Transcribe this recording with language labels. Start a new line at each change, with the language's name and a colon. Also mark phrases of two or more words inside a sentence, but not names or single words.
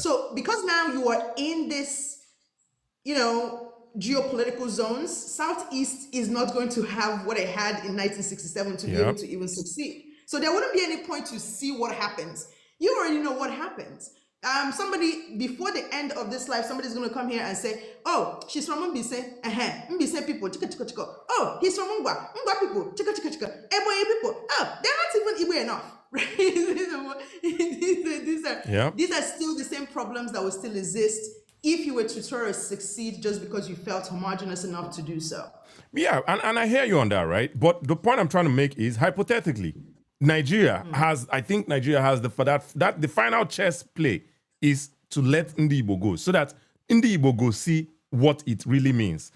English: So because now you are in this, geopolitical zones, Southeast is not going to have what it had in 1967 to be able to even succeed. So there wouldn't be any point to see what happens. You already know what happens. Somebody, before the end of this life, somebody's going to come here and say, oh, she's from Mbise, Mbise people, chika, chika, chika. Oh, he's from Ngwa people, chika, chika, chika. Eboye people, oh, they're not even Igbo enough. Right? These are still the same problems that will still exist if you were to try to succeed just because you felt homogenous enough to do so. Yeah, and I hear you on that, right? But the point I'm trying to make is, hypothetically, Nigeria has the final chess play is to let Ndigbo go, so that Ndigbo go see what it really means.